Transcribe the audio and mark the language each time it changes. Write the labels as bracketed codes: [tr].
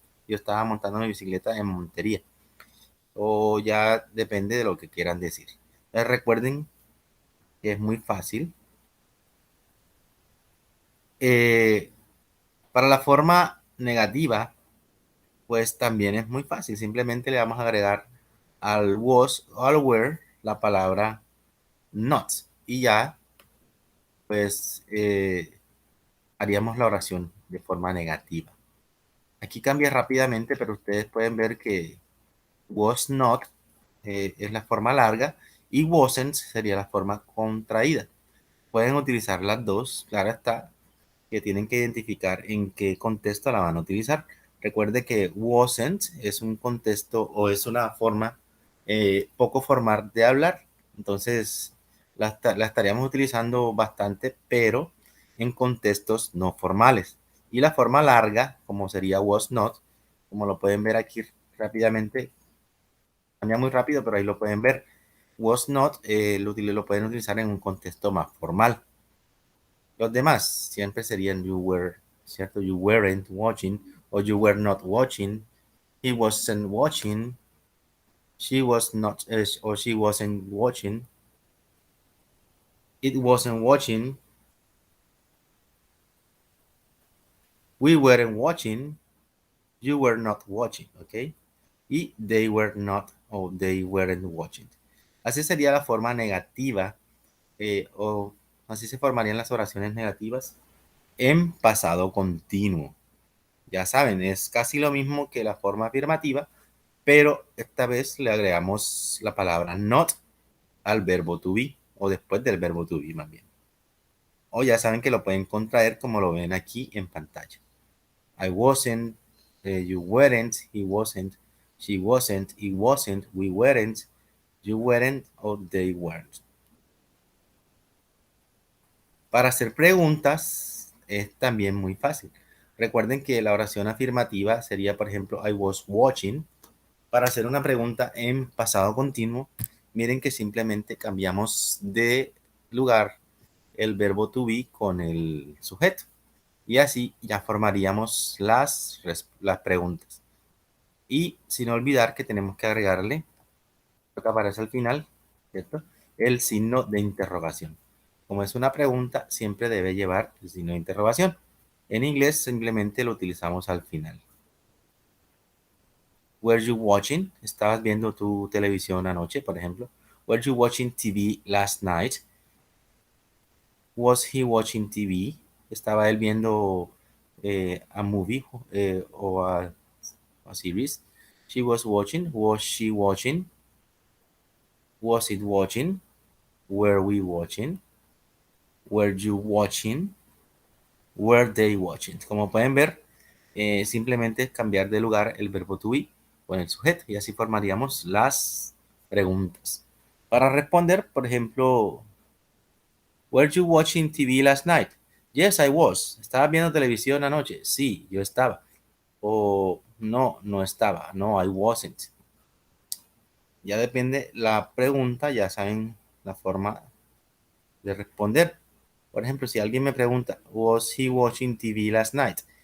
[es] Yo estaba montando mi bicicleta en Montería. O ya depende de lo que quieran decir. Recuerden que es muy fácil. Eh, para la forma negativa, pues también es muy fácil. Simplemente le vamos a agregar al was o al were la palabra not. Y ya, pues, haríamos la oración de forma negativa. Aquí cambia rápidamente, pero ustedes pueden ver que was not es la forma larga y wasn't sería la forma contraída. Pueden utilizar las dos, claro está, que tienen que identificar en qué contexto la van a utilizar. Recuerde que wasn't es un contexto o es una forma poco formal de hablar. Entonces, la estaríamos utilizando bastante, pero en contextos no formales. Y la forma larga, como sería was not, como lo pueden ver aquí rápidamente, cambia muy rápido, pero ahí lo pueden ver. Was not lo pueden utilizar en un contexto más formal. Los demás siempre serían [en] you were, [es] ¿cierto? [en] You weren't watching o you were not watching. He wasn't watching. She was not or she wasn't watching. It wasn't watching. We weren't watching. You were not watching, ¿ok? Y they were not o they weren't watching. [es] Así sería la forma negativa o así se formarían las oraciones negativas en pasado continuo. Ya saben, es casi lo mismo que la forma afirmativa, pero esta vez le agregamos la palabra not al verbo to be, o después del verbo to be más bien. O ya saben que lo pueden contraer como lo ven aquí en pantalla. [en] I wasn't, you weren't, he wasn't, she wasn't, it wasn't, we weren't, you weren't, or they weren't. [es] Para hacer preguntas es también muy fácil. Recuerden que la oración afirmativa sería, por ejemplo, [en] I was watching. [es] Para hacer una pregunta en pasado continuo, miren que simplemente cambiamos de lugar el verbo to be con el sujeto. Y así ya formaríamos las preguntas. Y sin olvidar que tenemos que agregarle lo que aparece al final, ¿cierto? El signo de interrogación. Como es una pregunta, siempre debe llevar el signo de interrogación. En inglés simplemente lo utilizamos al final. [en] Were you watching? [es] ¿Estabas viendo tu televisión anoche, por ejemplo? [en] Were you watching TV last night? Was he watching TV? [es] ¿Estaba él viendo [en] a movie [es] o [en] a series? She was watching. Was she watching? Was it watching? Were we watching? Were you watching? Were they watching? [es] Como pueden ver, simplemente es cambiar de lugar el verbo to be con el sujeto y así formaríamos las preguntas. Para responder, por ejemplo, [en] were you watching TV last night? Yes, I was. [es] ¿Estaba viendo televisión anoche? Sí, yo estaba. O no, no estaba. [en] No, I wasn't. [es] Ya depende la pregunta, ya saben la forma de responder. Por ejemplo, si alguien me pregunta, [en] ¿Was he watching TV last night?